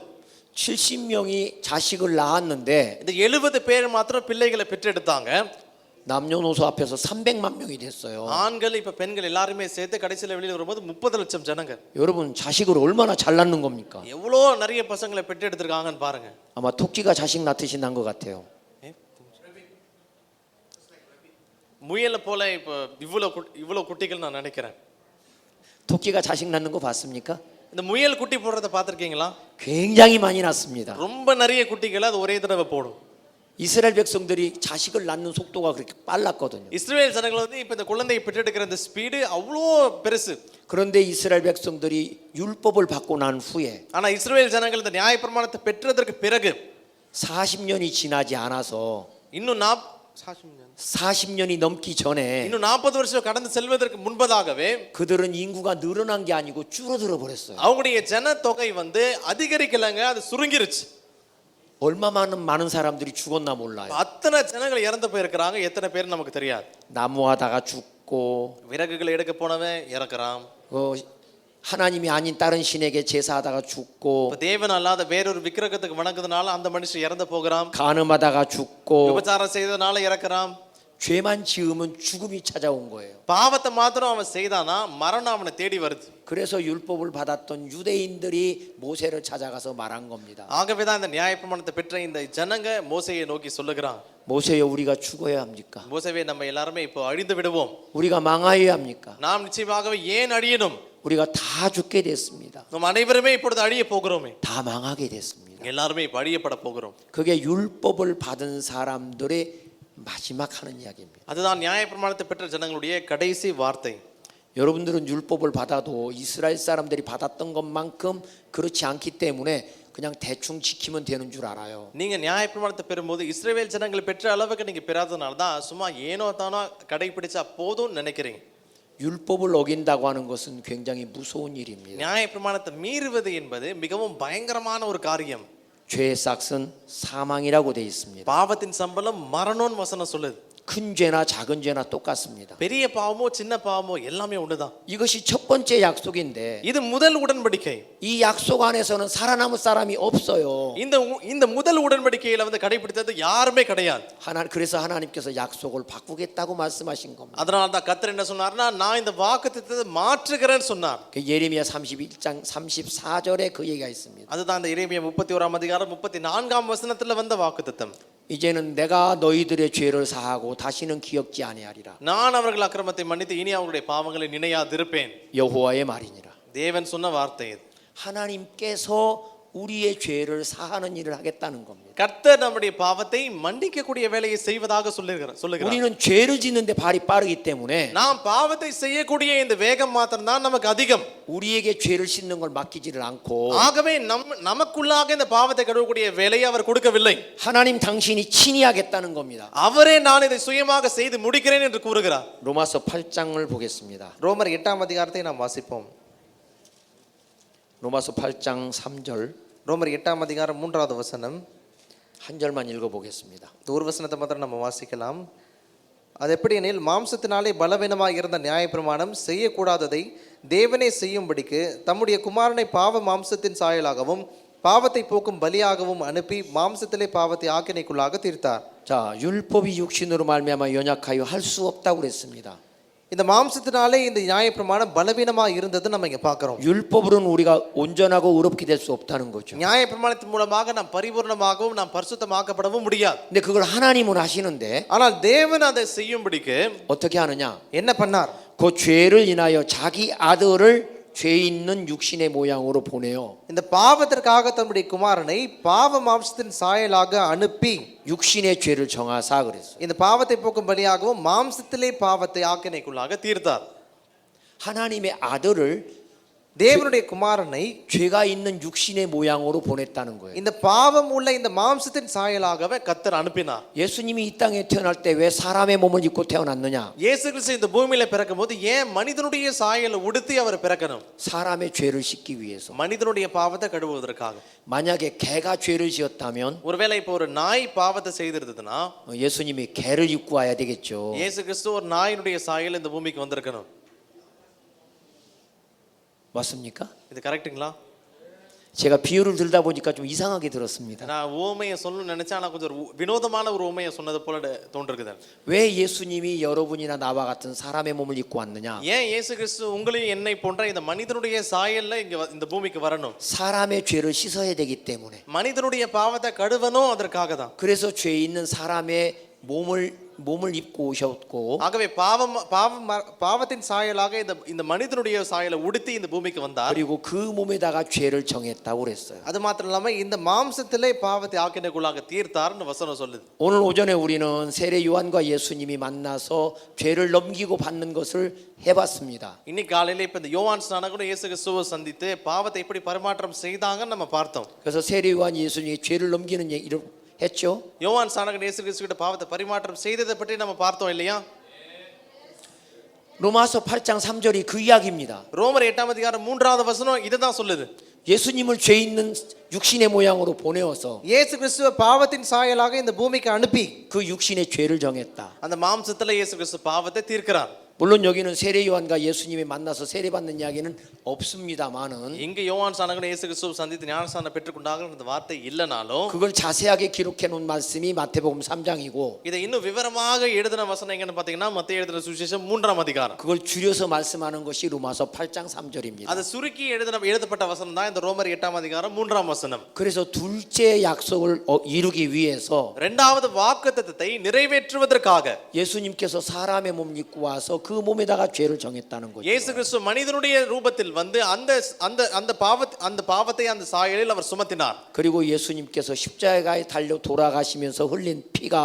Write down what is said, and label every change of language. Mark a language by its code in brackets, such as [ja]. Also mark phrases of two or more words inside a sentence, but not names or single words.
[ko] 70명이 자식을 낳았는데 [ta] இந்த 70 பேர் மாத்திரம் பிள்ளைகளை பெற்றெடுத்தாங்க. [ko] 남녀노소 합해서 300만 명이 됐어요. [ta] ஆண்கள் இப்ப பெண்கள் எல்லாருமே சேர்த்து கடைசியில வெளியில வரும்போது 30 லட்சம் ஜனங்க. [ko] 여러분 자식을 얼마나 잘 낳는 겁니까? [ta] எவ்வளோ நிறைய பசங்களை பெற்றெடுத்திருக்காங்கன்னு பாருங்க. [ko] 아마 토끼가 자식 낳듯이 난 것 같아요. [ta] முயலை போல இப்ப இவ்வளவு குட்டிகள் நான் நினைக்கிறேன். [ko] 토끼가 자식 낳는 거 봤습니까? [ta] இந்த முயல் குட்டி போடுறத பார்த்திருக்கீங்களா? [ko] 굉장히 많이 낳습니다. [ta] ரொம்ப நிறைய குட்டிகளை அது ஒரே தடவை போடும். [ko] 이스라엘 백성들이 자식을 낳는 속도가 그렇게 빨랐거든요. [ta] இஸ்ரவேல் ஜனங்கள் வந்து இப்ப இந்த குழந்தையை பெற்றெடுக்கிற இந்த ஸ்பீடு அவ்வளோ பெருசு. [ko] 그런데 이스라엘 백성들이 율법을 받고 난 후에 [ta] ஆனா இஸ்ரவேல் ஜனங்கள் இந்த நியாயப்பிரமாணத்தை பெற்றதற்கு பிறகு [ko] 40년이 지나지 않아서 [ta] இன்னும் [ko] 40년이 넘기 전에 [ta] இன்னும் 40 வருஷம் கடந்து செல்வதற்கு முன்பதாகவே [ko] 그들은 인구가 늘어난 게 아니고 줄어들어 버렸어요. [ta] அவங்களுடைய ஜனத்தொகை வந்து அதிகரிக்கலங்க, அது சுருங்கிருச்சு. [ko] 얼마 많은 사람들이 죽었나 몰라요. [ta] அத்தனை ஜனங்கள் இறந்து போயிருக்கிறாங்க. எத்தனை பேர் நமக்கு தெரியாது. [ko] 나무하다가 죽고 [ta] விறகுகளை எடுக்க போனவன் இறக்குறான். [ko] 하나님이 아닌 다른 신에게 제사하다가 죽고 [ta] தேவன் அல்லாத வேறொரு விக்கிரகத்துக்கு வணங்குறதுனால அந்த மனுஷன் இறந்து போகிறான். [ko] 간음하다가 죽고 [ta] விபச்சாரம் செய்ததனால இறக்குறான். [ko] 죄만 지으면 죽음이 찾아온 거예요. [ta] பாவத்தை மாத்திரம் அவன் செய்தானா மரணம் அவனை தேடி வருது. [ko] 그래서 율법을 받았던 유대인들이 모세를 찾아가서 말한 겁니다. [ta] ஆகவேதான் இந்த நியாயப்பிரமாணத்தை பெற்ற இந்த ஜனங்க மோசேயை நோக்கி சொல்லுகிறான். [ko] 모세여 우리가 죽어야 합니까? [ta] மோசேவே நம்ம எல்லாருமே இப்போ அழிந்து விடுவோம். [ko] 우리가 망하여야 합니까? [ta] நாம் நிச்சயமாகவே ஏன் அழியணும்? [ko] 우리가 다 죽게 됐습니다. [ta] நம் அனைவருமே இப்பொழுது அழிய போகிறோமே. [ko] 다 망하게 됐습니다. [ta] எல்லாருமே இப்போ அழியப்பட போகிறோம். [ko] 그게 율법을 받은 사람들의 마지막 하는 이야기입니다. [ta] அதுதான் நியாயப்பிரமாணத்தை பெற்ற ஜனங்களுடைய கடைசி வார்த்தை. [ko] 여러분들은 율법을 받아도 이스라엘 사람들이 받았던 것만큼 그렇지 않기 때문에 그냥 대충 지키면 되는 줄 알아요. [ta] நீங்க நியாயப்பிரமாணத்தை பெறும்போது இஸ்ரவேல் ஜனங்கள் பெற்ற அளவுக்கு நீங்க பெறாதனால தான் சும்மா ஏனோ தானோ கடைபிடிச்சா போதும் நினைக்கிறீங்க. [ko] 율법을 어긴다고 하는 것은 굉장히 무서운 일입니다. [ta] நியாயப்பிரமாணத்தை மீறுவது என்பது மிகவும் பயங்கரமான ஒரு காரியம். [ko] 죄의 싹은 사망이라고 돼 있습니다. [ta] பாவத்தின் சம்பளம் மரணம்னு வசனம் சொல்லுது. [ko] 큰 죄나 작은 죄나 똑같습니다. [ta] பெரிய பாவமோ சின்ன பாவமோ எல்லாமே ஒண்ணுதான். [ko] 이것이 첫 번째 약속인데 [ta] இது முதல் உடன்படிக்கை. [ko] 이 약속 안에서는 살아남을 사람이 없어요. [ta] இந்த முதல் உடன்படிக்கையில வந்து கடைபிடித்தது யாருமே கிடையாது. [ko] 그래서 하나님께서 약속을 바꾸겠다고 말씀하신 겁니다. [ta] அதனால தான் கர்த்தர் என்ன சொன்னார்னா நான் இந்த வாக்குத்தத்தத்தை மாற்றுகிறேன்னு சொன்னார். [ko] 그 예레미야 31장 34절에 그 얘기가 있습니다. [ta] அதுதான் இந்த எரேமியா 31ஆம் அதிகாரம் 34ஆம் வசனத்துல வந்த வாக்குத்தத்தம். [ko] 이제는 내가 너희들의 죄를 사하고 다시는 기억지 아니하리라. [ta] நான் அவர்கள் அக்கிரமத்தை மன்னித்து இனி அவருடைய பாவங்களை நினையாதிருப்பேன். [ko] 여호와의 말이니라. [ta] தேவன் சொன்ன வார்த்தை இது. [ko] 하나님께서 우리의 죄를 사하는 일을 하겠다는 겁니다. [ta] கர்த்தர் நம்முடைய பாவத்தை மன்னிக்கக்கூடிய வேலையை செய்வதாக சொல்லுகிறார். [ko] 우리는 죄를 짓는데 발이 빠르기 때문에 [ta] நாம் பாவத்தை செய்யக்கூடிய இந்த வேகம் மாத்திரம்தான் நமக்கு அதிகம். [ko] 우리에게 죄를 씻는 걸 맡기지를 않고 [ta] ஆகவே நமக்குள்ளாக இந்த பாவத்தை கழுவக்கூடிய வேலையை அவர் கொடுக்கவில்லை. [ko] 하나님 당신이 친히 하겠다는 겁니다. [ta] அவரே நான் இதை சுயமாக செய்து முடிக்கிறேன் என்று கூறுகிறார். [ko] 로마서 8장을 보겠습니다. [ta] ரோமர் 8ஆம் அதிகாரத்தை நாம் வாசிப்போம். [ko] 로마서 8장 3절 [ta] ரோமர் 8ஆம் அதிகாரம் 3வது வசனம். [ko] 한 절만 읽어보겠습니다. [ta] இந்த ஒரு வசனத்தை மாத்திரம் நம்ம வாசிக்கலாம். அது எப்படி எனில் மாம்சத்தினாலே பலவீனமாக இருந்த நியாயப்பிரமாணம் செய்யக்கூடாததை தேவனே செய்யும்படிக்கு தம்முடைய குமாரனை பாவ மாம்சத்தின் சாயலாகவும் பாவத்தை போக்கும் பலியாகவும் அனுப்பி மாம்சத்திலே பாவத்தை ஆக்கினைக்குள்ளாக தீர்த்தார். [ko] 자, 율법이 육신으로 말미암아 연약하여 할 수 없다고 그랬습니다. [ta] இந்த மாம்சத்தினாலே இந்த நியாயப்பிரமாணம் பலவீனமாக இருந்தது நம்ம இங்க பார்க்கிறோம். [ko] 율법으로는 우리가 온전하고 의롭게 될 수 없다는 거죠. [ta] நியாயப்பிரமாணத்தின் மூலமாக நாம் பரிபூர்ணமாகவும் நாம் பரிசுத்தமாக்கப்படவும் முடியாது. [ko] 근데 그걸 하나님은 하시는데 [ta] ஆனால் தேவன் அதை செய்யும்படிக்கு [ko] 어떻게 하느냐? [ta] என்ன பண்ணார்? [ko] 그 죄를 인하여 자기 아들을 죄 있는 육신의 모양으로 보내요. [ta] இந்த பாவத்திற்காக தம்முடைய குமாரனை பாவ மாம்சத்தின் சாயலாக அனுப்பி [ko] 육신의 죄를 정하사 그랬어요. [ta] இந்த பாவத்தை போக்கும் பலியாகவும் மாம்சத்திலே பாவத்தை ஆக்கினைக்குள்ளாக தீர்த்தார். [ko] 하나님의 아들을 [ta] தேவனுடைய குமாரனை [ko] 죄가 있는 육신의 모양으로 보냈다는 거예요. [ta] இந்த பாவம் உள்ள இந்த மாம்சத்தின் சாயலாகவே கர்த்தர் அனுப்பினார். [ko] 예수님이 이 땅에 태어날 때 왜 사람의 몸을 입고 태어났느냐? [ta] இயேசு கிறிஸ்து இந்த பூமியில பிறக்கும்போது ஏன் மனிதனுடைய சாயலை உடுத்தி அவர் பிறக்கணும்? [ko] 사람의 죄를 씻기 위해서. [ta] மனிதனுடைய பாவத்தை கழுவுவதற்காக. [ko] 만약에 개가 죄를 지었다면 [ta] ஒருவேளை இப்போ ஒரு நாய் பாவத்தை செய்திருந்ததுன்னா [ko] 예수님이 개를 입고 와야 되겠죠. [ta] இயேசு கிறிஸ்து ஒரு நாயினுடைய சாயல் இந்த பூமிக்கு வந்திருக்கணும். [ko] 맞습니까? [ta] இது கரெக்ட்டுங்களா? [ko] 제가 비유를 들다 보니까 좀 이상하게 들었습니다. [ta] நான் உவமையை சொல்லணும்னு நினைச்சா நான் கொஞ்சம் வினோதமான ஒரு உவமையை சொன்னது போல தோன்றுகிறது. [ko] 왜 예수님이 여러분이나 나와 같은 사람의 몸을 입고 왔느냐? [ta] ஏன் இயேசு கிறிஸ்து உங்களையும் என்னை போன்ற இந்த மனிதனுடைய சாயல்ல இந்த பூமிக்கு வரணும்? [ko] 사람의 죄를 씻어야 되기 때문에. [ta] மனிதனுடைய பாவத்தை கழுவணும் அதற்காக தான். [ko] 그래서 죄 있는 사람의 몸을 입고 오셨고 [ta] ஆகவே பாவத்தின் சாயலாக இந்த மனிதனுடைய சாயலை உடுத்தி இந்த பூமிக்கு வந்தார். [ko] 그리고 그 몸에다가 죄를 정했다고 그랬어요. [ta] அது மாத்திரம் இல்லாம இந்த மாம்சத்திலே பாவத்தை ஆக்கினைக்குள்ளாக தீர்த்தார்னு வசனம் சொல்லுது. [ko] 오늘 오전에 우리는 세례 요한과 예수님이 만나서 죄를 넘기고 받는 것을 해봤습니다. [ta] இன்னைக்கு காலையில இப்ப இந்த யோவான் ஸ்நானகனும் இயேசு கிறிஸ்துவை சந்தித்து பாவத்தை எப்படி பரிமாற்றம் செய்தாங்கன்னு நம்ம பார்த்தோம். [ko] 그래서 세례 요한 예수님이 죄를 넘기는 얘기를 했죠. [ta] யோவான் ஸ்நானகன் இயேசு கிறிஸ்துவிட பாவத்தை பரிமாற்றம் செய்ததை பற்றி நம்ம பார்த்தோம் இல்லையா? [ko] 로마서 8장 3절이 그 이야기입니다. [ta] ரோமர் 8ஆம் அதிகாரம் 3வது வசனம் இதை தான் சொல்லுது. [ko] 예수님을 죄 있는 육신의 모양으로 보내어서 [ta] இயேசு கிறிஸ்துவ பாவத்தின் சாயலாக இந்த பூமிக்கு அனுப்பி [ko] 그 육신의 죄를 정했다. [ta] அந்த மாம்சத்துல இயேசு கிறிஸ்து பாவத்தை தீர்க்கிறார். [ko] 물론 여기는 세례 요한과 예수님이 만나서 세례받는 이야기는 없습니다만은 [ta] இங்க யோவான் ஸ்நானகன் இயேசு கிறிஸ்துவை சந்தித்து ஞானஸ்நானம் பெற்றுக்கொண்டார்கள் அந்த வார்த்தை இல்லனாலும் [ko] 그걸 자세하게 기록해 놓은 말씀이 마태복음 3장이고 [ta] இதை இன்னும் விவரமாக எழுதின வசனம் எங்கன்னு பாத்தீங்கன்னா மத்தேயு எழுதின சுவிசேஷம் 3ஆம் அதிகாரம். [ko] 그걸 줄여서 말씀하는 것이 로마서 8장 3절입니다. [ta] அது சுருக்கி எழுதப்பட்ட வசனம் தான் இந்த ரோமர் 8ஆம் அதிகாரம் 3ஆம் வசனம். [ko] 그래서 둘째 약속을 이루기 위해서 [ta] இரண்டாவது வாக்குத்தத்தத்தை நிறைவேற்றுவதற்காக [ko] 예수님께서 사람의 몸 입고 와서 그 몸에다가 죄를 정했다는 거죠. [ta] இயேசு கிறிஸ்து மனிதனுடைய ரூபத்தில் வந்து அந்த பாவத்தை அந்த சாயலில் அவர் சுமத்தினார். [ko] 그리고 예수님께서 십자가에 달려 돌아가시면서 흘린 피가